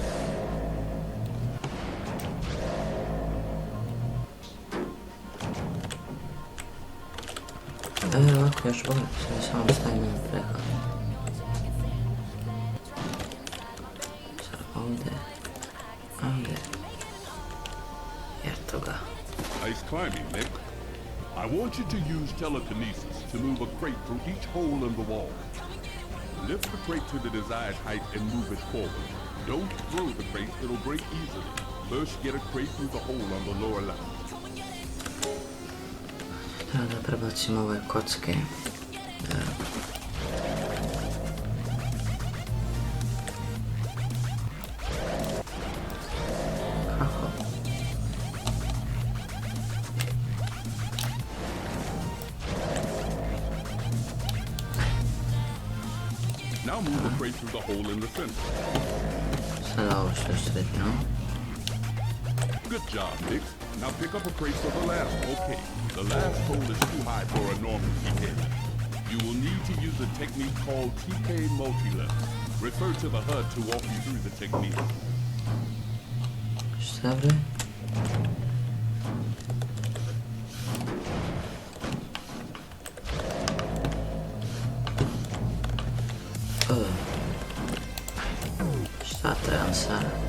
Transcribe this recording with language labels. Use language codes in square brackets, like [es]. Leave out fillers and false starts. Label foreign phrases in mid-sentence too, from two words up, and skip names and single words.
[sr] Ovako još bolje, sve samo stavim na prehod. Sad ovdje, ovdje. Jer toga. [en] Nice climbing, Nick. I want you to use telekinesis to move a crate through each hole in the wall. Lift the crate to the desired height and move it forward. Don't throw the crate, it'll break easily. First, get a crate through the hole on the lower left. [sr] Treba da prebacim ove kocke. Kako? [en] Now move the crate through the hole in the center. [sr] Sada ovo što je srednjo. [en] Good job, Nick. Now pick up a crate for the last. Okay, the last hole is too high for a normal TK. You will need to use a technique called TK multi-lift. Refer to the HUD to walk you through the technique. [sr] Šta bre? Šta trebam sad?